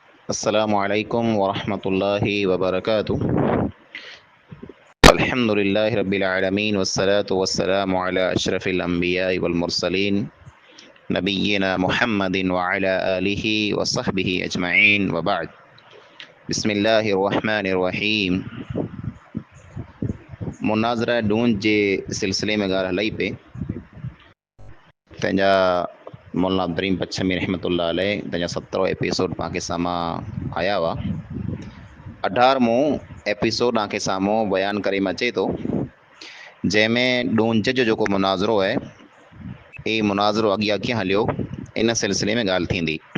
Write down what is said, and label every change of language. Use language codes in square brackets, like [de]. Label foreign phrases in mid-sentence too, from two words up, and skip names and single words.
[ar] السلام عليكم ورحمة الله وبركاته الحمد لله رب العالمين والصلاة والسلام على أشرف الأنبياء والمرسلين نبينا محمد وعلى آله وصحبه أجمعين وبعد. بسم الله الرحمن الرحيم. [sd] मुनाज़रा ढूंढ जे सिलसिले में ॻाल्हि हलई पे तंहिंजा मौलाना अब्दुर्रहीम पच्छमी [ar] رحمة الله عليه [sd] तंहिंजा 17 एपिसोड पाण खे साम्हूं आया हुआ। 18वां एपिसोड आंखे साम्हूं बयानु करे अचे थो, जंहिंमें ॾूंझ जो जेको मुनाज़रो आहे ही मुनाज़रो अॻियां कीअं हलियो इन सिलसिले में ॻाल्हि थींदी।